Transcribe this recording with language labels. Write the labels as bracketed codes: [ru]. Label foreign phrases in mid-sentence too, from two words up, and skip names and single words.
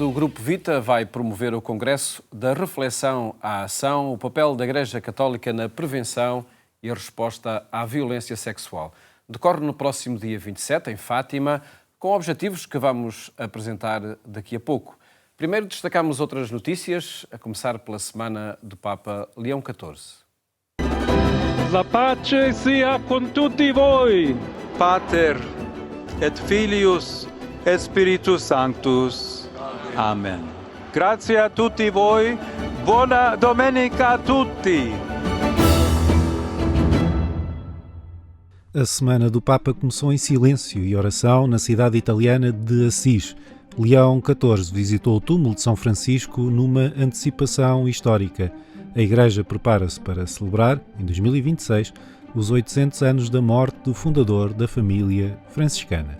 [pt] O Grupo Vita vai promover o Congresso da Reflexão à Ação, o papel da Igreja Católica na prevenção e a resposta à violência sexual. Decorre no próximo dia 27, em Fátima, com objetivos que vamos apresentar daqui a pouco. Primeiro destacamos outras notícias, a começar pela semana do Papa Leão XIV. [it] La pace sia con tutti voi. [la] Pater et Filius et Spiritus Sanctus. [it] Amen. Grazie a tutti voi. Buona domenica a tutti. [pt] A Semana do Papa começou em silêncio e oração na cidade italiana de Assis. Leão XIV visitou o túmulo de São Francisco numa antecipação histórica. A Igreja prepara-se para celebrar, em 2026, os 800 anos da morte do fundador da família franciscana.